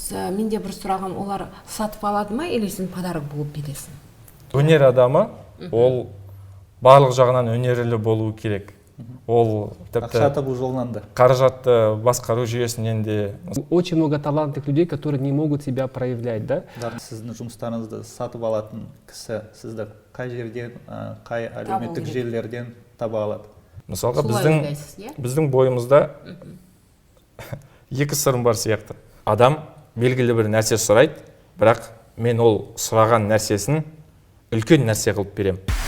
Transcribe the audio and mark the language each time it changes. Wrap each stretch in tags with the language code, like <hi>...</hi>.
<kk>Менде бір сұрағым, олар сатып алады ма, или сен подарок болып бересің? Өнер адамы, ол барлық жағынан өнерлі болуы керек. Ол ақша табу жолынан да. Қаражатты басқару жүйесінен де.</kk> <ru>Очень много талантливых людей, которые не могут себя проявлять, да?</ru> <kk>Сіздің жұмыстарыңызды сатып алатын кісі сізді қай жерден, қай әлеуметтік желілерден таба алады? Мысалға біздің бойымызда екі сырым бар сияқты. Адам белгілі бір нәрсе сұрайды, бірақ мен ол сұраған нәрсесін үлкен нәрсе қылып берем.</kk>